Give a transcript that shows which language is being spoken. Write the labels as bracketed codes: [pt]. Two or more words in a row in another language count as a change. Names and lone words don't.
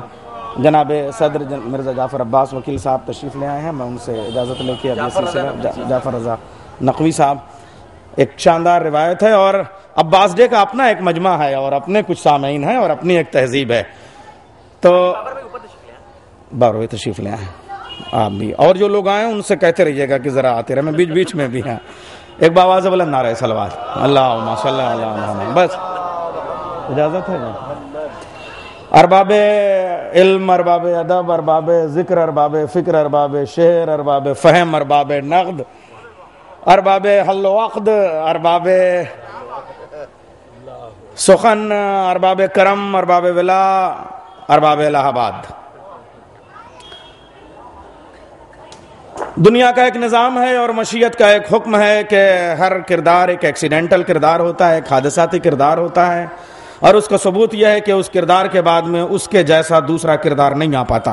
[ur] جناب صدر مرزا جعفر عباس وکیل صاحب تشریف لے آئے ہیں، میں ان سے اجازت لے کے ابھی سلسلہ جعفر رضا نقوی صاحب، ایک شاندار روایت ہے، اور عباس ڈے کا اپنا ایک مجمع ہے اور اپنے کچھ سامعین ہیں اور اپنی ایک تہذیب ہے، تو باروئے تشریف لے آئے آپ بھی، اور جو لوگ آئے ان سے کہتے رہیے گا کہ ذرا آتے رہے، میں بیچ بیچ میں بھی ہیں، ایک باواز بلند نعرہ صلوات [ar] اللہم صلی علی محمد، [ur] بس اجازت ہے جی۔ ارباب علم، ارباب ادب، ارباب ذکر، ارباب فکر، ارباب شعر، ارباب فہم، ارباب نقد، ارباب حل و عقد، ارباب سخن، ارباب کرم، ارباب ولا، ارباب الہ آباد۔ دنیا کا ایک نظام ہے اور مشیت کا ایک حکم ہے کہ ہر کردار ایک ایکسیڈنٹل کردار ہوتا ہے، ایک حادثاتی کردار ہوتا ہے، اور اس کا ثبوت یہ ہے کہ اس کردار کے بعد میں اس کے جیسا دوسرا کردار نہیں آ پاتا۔